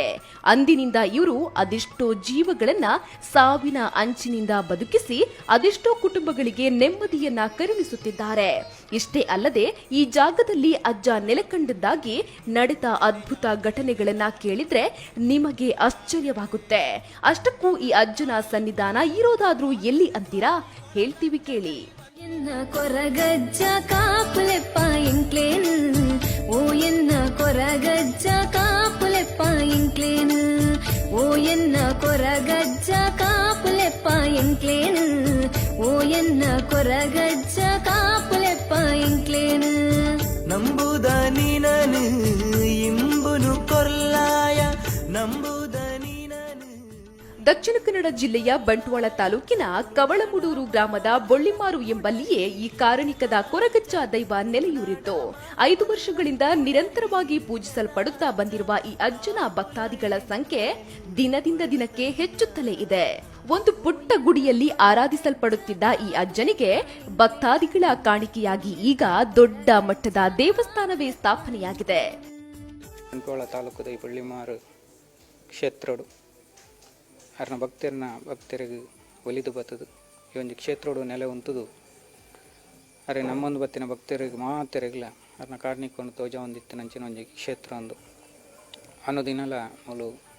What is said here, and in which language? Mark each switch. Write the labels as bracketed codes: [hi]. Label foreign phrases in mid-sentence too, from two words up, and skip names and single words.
[kn] ಅಂದಿನಿಂದ ಇವರು ಅದೆಷ್ಟೋ ಜೀವಗಳನ್ನ ಸಾವಿನ ಅಂಚಿನಿಂದ ಬದುಕಿಸಿ ಅದೆಷ್ಟೋ ಕುಟುಂಬಗಳಿಗೆ ನೆಮ್ಮದಿಯನ್ನ ಕರುಣಿಸುತ್ತಿದ್ದಾರೆ. ಇಷ್ಟೇ ಅಲ್ಲದೆ ಈ ಜಾಗದಲ್ಲಿ ಅಜ್ಜ ನೆಲೆಕಂಡದ್ದಾಗಿ ನಡೆದ ಅದ್ಭುತ ಘಟನೆಗಳನ್ನ ಕೇಳಿದ್ರೆ ನಿಮಗೆ ಆಶ್ಚರ್ಯವಾಗುತ್ತೆ. ಅಷ್ಟಕ್ಕೂ ಈ ಅಜ್ಜನ ಸನ್ನಿಧಾನ ಇರೋದಾದ್ರೂ ಎಲ್ಲಿ ಅಂತೀರಾ? ಹೇಳ್ತೀವಿ ಕೇಳಿ. [tcy] ಎನ್ನ ಕೊರಗಜ್ಜ ಕಾಪುಲೆಪ್ಪ ಇಂಕ್ಲೇನು, ಓ ಎನ್ನ ಕೊರಗಜ್ಜ ಕಾಪುಲೆಪ್ಪ ಇಂಕ್ಲೇನು, ಓ ಎನ್ನ ಕೊರಗಜ್ಜ ಕಾಪುಲೆಪ್ಪ ಇಂಕ್ಲೇನು, ಓ ಎನ್ನ ಕೊರಗಜ್ಜ ಕಾಪುಲೆಪ್ಪ ಇಂಕ್ಲೇನು. ನಂಬುದ ನೀನನು ಇಂಬುನು ಕೊರ್ಲಾಯ ನಂಬುದ [kn] ದಕ್ಷಿಣ ಕನ್ನಡ ಜಿಲ್ಲೆಯ ಬಂಟ್ವಾಳ ತಾಲೂಕಿನ ಕವಳಮುಡೂರು ಗ್ರಾಮದ ಬೊಳ್ಳಿಮಾರು ಎಂಬಲ್ಲಿಯೇ ಈ ಕಾರಣಿಕದ ಕೊರಗಜ್ಜ ದೈವ ನೆಲೆಯೂರಿತ್ತು. 5 ವರ್ಷಗಳಿಂದ ನಿರಂತರವಾಗಿ ಪೂಜಿಸಲ್ಪಡುತ್ತಾ ಬಂದಿರುವ ಈ ಅಜ್ಜನ ಭಕ್ತಾದಿಗಳ ಸಂಖ್ಯೆ ದಿನದಿಂದ ದಿನಕ್ಕೆ ಹೆಚ್ಚುತ್ತಲೇ ಇದೆ. ಒಂದು ಪುಟ್ಟ ಗುಡಿಯಲ್ಲಿ ಆರಾಧಿಸಲ್ಪಡುತ್ತಿದ್ದ ಈ ಅಜ್ಜನಿಗೆ ಭಕ್ತಾದಿಗಳ ಕಾಣಿಕೆಯಾಗಿ ಈಗ ದೊಡ್ಡ ಮಟ್ಟದ ದೇವಸ್ಥಾನವೇ ಸ್ಥಾಪನೆಯಾಗಿದೆ. [tcy] ಬಂಟ್ವಾಳ ತಾಲೂಕದ ಈ ಬೊಳ್ಳಿಮಾರು ಕ್ಷೇತ್ರಡು ಅರ್ನ ಭಕ್ತರಿಗೆ ಒಲಿದು ಬತ್ತದು ಈ ಒಂದು ಕ್ಷೇತ್ರಡು ನೆಲೆ ಉಂಟುದು. ಅರೆ ನಮ್ಮೊಂದು ಬತ್ತಿನ ಭಕ್ತರಿಗೆ ಮಾತೆರೆಗಿಲ್ಲ ಅರ್ನ ಕಾಡ್ನಿಕೊಂಡು ತೋಜ ಒಂದಿತ್ತು ನಂಚಿನ ಒಂದು ಕ್ಷೇತ್ರ ಒಂದು ಅನ್ನೋದಿನಲ್ಲ ಮುಲು